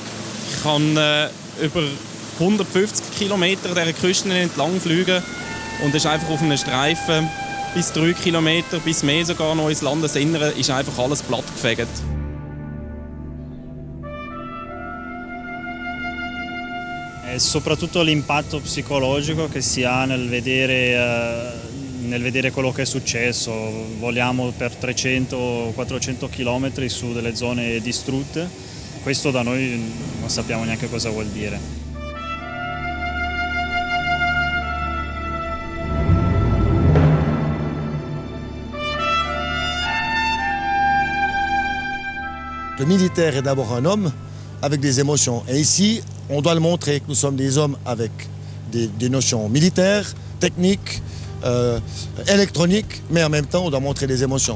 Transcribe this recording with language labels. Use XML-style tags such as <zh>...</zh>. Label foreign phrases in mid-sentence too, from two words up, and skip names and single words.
<de>Ich kann über 150 Kilometer dieser Küsten entlang fliegen und es ist einfach auf einem Streifen bis 3 Kilometer, bis mehr sogar noch ins Landesinnere, ist einfach alles plattgefegt.</de> <it>È soprattutto l'impatto psicologico che si ha nel vedere quello che è successo. Voliamo per 300-400 km su delle zone distrutte. Questo da noi non sappiamo neanche cosa vuol dire.</it> <fr>Le militaire est d'abord un homme avec des émotions. Et ici, on doit le montrer que nous sommes des hommes avec des notions militaires, techniques, électroniques, mais en même temps, on doit montrer des émotions.</fr>